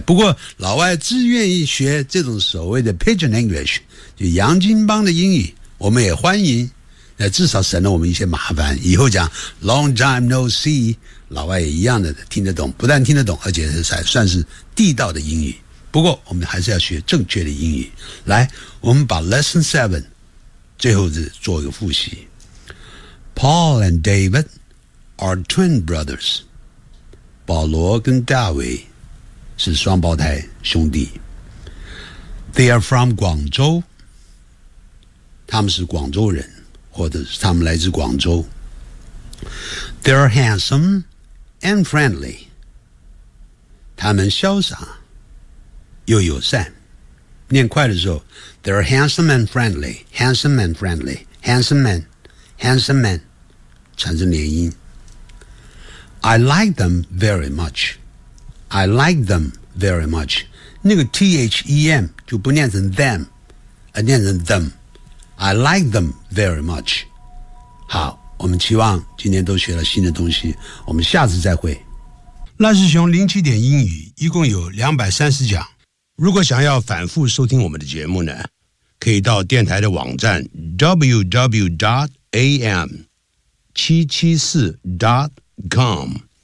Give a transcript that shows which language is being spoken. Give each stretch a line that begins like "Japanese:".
Chinese: 不过老外自愿意学这种所谓的 pigeon English，就洋泾浜的英语，我们也欢迎，那至少省了我们一些麻烦。以后讲
English: long time no see，
Chinese: 老外也一样的听得懂，不但听得懂，而且还算是地道的英语。不过我们还是要学正确的英语。来，我们把 lesson 7最后是做一个复习。
English: Paul and David are twin brothers.
Chinese: 保罗跟大卫是双胞胎兄弟。
English: They are from
Chinese: 广州，他们是广州人，或者是他们来自广州。
English: They are handsome and friendly，
Chinese: 他们潇洒又友善。念快的时候
English: ，They are handsome and friendly， handsome and friendly， handsome man， handsome man，
Chinese: 产生连音。
English: I like them very much， I like them very much， 那个 them
Chinese: 就不念成
English: them，
Chinese: 而念成
English: them。 I like them very much。
Chinese: 好，我们期望今天都学了新的东西，我们下次再会。赖世雄零起点英语一共有230讲。如果想要反复收听我们的节目呢，可以到电台的网站 www.am774.com。